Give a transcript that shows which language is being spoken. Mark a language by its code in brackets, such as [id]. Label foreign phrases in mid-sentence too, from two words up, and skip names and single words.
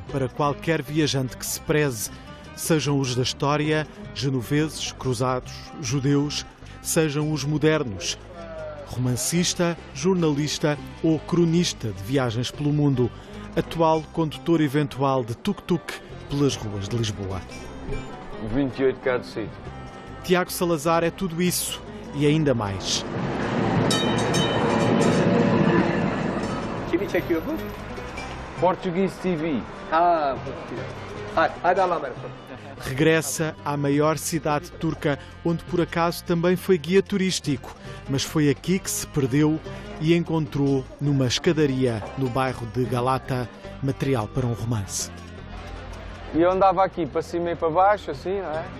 [pt] para qualquer viajante que se preze, sejam os da história, genoveses, cruzados, judeus, sejam os modernos, romancista, jornalista ou cronista de viagens pelo mundo, atual condutor eventual de tuk-tuk pelas ruas de Lisboa. 28 cada sítio. Tiago Salazar é tudo isso e ainda mais. [tr] Kimi çekiyor bu? [en] Portuguese TV. [tr] Hadi Allah'a emanet olun. [pt] Regressa à maior cidade turca, onde por acaso também foi guia turístico, mas foi aqui que se perdeu e encontrou numa escadaria no bairro de Galata material para um romance. E eu andava aqui para cima e para baixo, assim, não é?